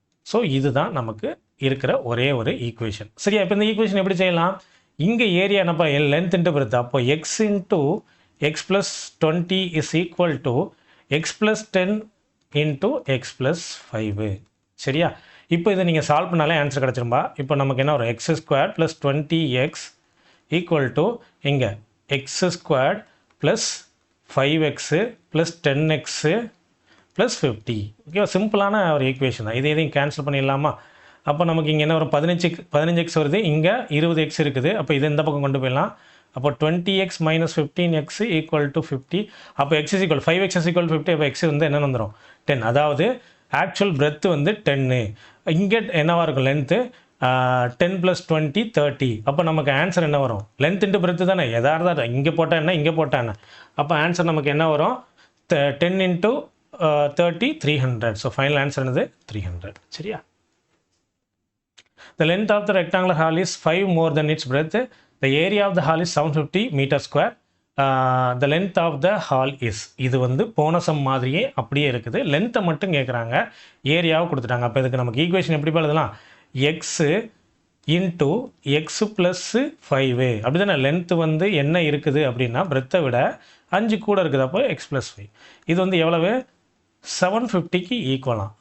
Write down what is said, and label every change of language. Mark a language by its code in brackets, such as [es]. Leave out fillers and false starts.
[ta] So இதுதான் நமக்கு இருக்கிற ஒரே ஒரு ஈக்குவேஷன். சரியா? இப்போ இந்த ஈக்குவேஷன் எப்படி செய்யலாம்? இங்கே ஏரியா என்னப்பா? Length into breadth. அப்போ x into x+20 is equal to x+10 into x+5. சரியா? இப்போ இதை நீங்கள் சால்வ் பண்ணாலே ஆன்சர் கிடச்சிரும்பா. இப்போ நமக்கு என்ன வரும்? x² + 20x ஈக்குவல் டு இங்கே x² + 5x + 10x + 50. ஓகேவா? சிம்பிளான ஒரு ஈக்குவேஷன் தான். இதையும் கேன்சல் பண்ணிடலாமா? அப்போ நமக்கு இங்கே என்ன வரும்? 15x வருது. இங்கே 20x இருக்குது. அப்போ இதை இந்த பக்கம் கொண்டு போயிடலாம். அப்போ 20x - 15x = 50. அப்போ x = 5x = 50. அப்போ x வந்து என்ன வந்துடும்? 10. அதாவது ஆக்சுவல் பிரெத்து வந்து 10. இங்கே என்னவாக இருக்கும்? லென்த்து 10 + 20 30. அப்போ நமக்கு ஆன்சர் என்ன வரும்? லென்த் இன்ட்டு பிரெத்து தானே? எதாவது இங்கே போட்டால் என்ன, இங்கே போட்டால் என்ன? அப்போ ஆன்சர் நமக்கு என்ன வரும்? 10 × 30 300. ஸோ ஃபைனல் ஆன்சர் என்னது? 300. சரியா? [en] The length of the rectangular hall is 5 more than its breadth. The area of the hall is 750 meter square. The length of the hall is. [ta] இது வந்து போன சம் மாதிரியே அப்படியே இருக்குது. லென்த்தை மட்டும் கேட்குறாங்க, ஏரியாவை கொடுத்துட்டாங்க. அப்போ இதுக்கு நமக்கு ஈக்குவேஷன் எப்படி எழுதலாம்? X into x plus 5. அப்படி தானே? லென்த்து வந்து என்ன இருக்குது அப்படின்னா பிரெத்தை விட 5 கூட இருக்குது. அப்போ x+5. இது வந்து எவ்வளவு? 750க்கு ஈக்குவலாம்.